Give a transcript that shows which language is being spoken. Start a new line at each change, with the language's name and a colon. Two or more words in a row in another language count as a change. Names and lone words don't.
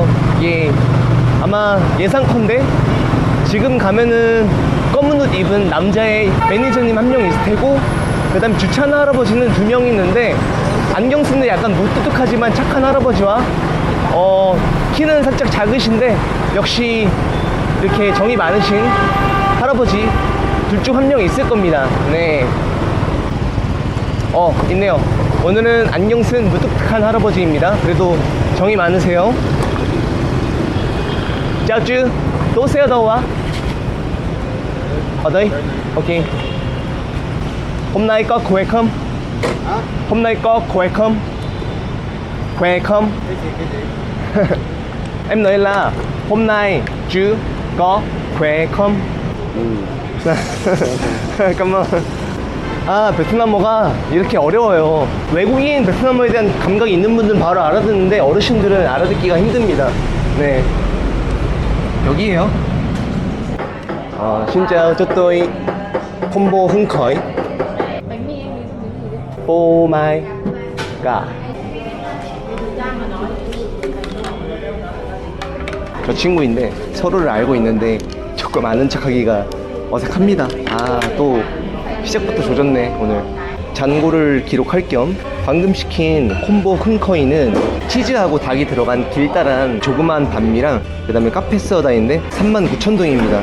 Korean: 아마 예상컨대 지금 가면은 검은 옷 입은 남자의 매니저님 한 명 있을 테고, 그 다음 주차하는 할아버지는 2명 있는데, 안경 쓰는 약간 무뚝뚝하지만 착한 할아버지와 키는 살짝 작으신데 역시 이렇게 정이 많으신 할아버지 둘 중 한 명 있을 겁니다. 네. 있네요. 오늘은 안경 쓴 무뚝뚝한 할아버지입니다. 그래도 정이 많으세요. 짜쭈, 또
Vietnamese: xe đâu ạ? Ở đây. Ok. Hôm nay có khỏe không? Hôm nay có khỏe không? Khỏe không? Em nói là hôm nay chú có khỏe không? cảm ơn.
Korean: 베트남어가 이렇게 어려워요. 외국인 베트남어에 대한 감각이 있는 분들은 바로 알아듣는데 어르신들은 알아듣기가 힘듭니다. 네, 여기에요.
Vietnamese: Xin chào, cho tôi combo hứng khởi. Bánh mì em lấy dùng cái gì đấy? Ô mai cả.
Korean: 저 친구인데 서로를 알고 있는데 조금 아는 척하기가 어색합니다. 또 시작부터 조졌네. 오늘 잔고를 기록할 겸 방금 시킨 콤보 흥커이는 치즈하고 닭이 들어간 길다란 조그만 반미랑 그 다음에 카페 스어다인데 39,000동입니다.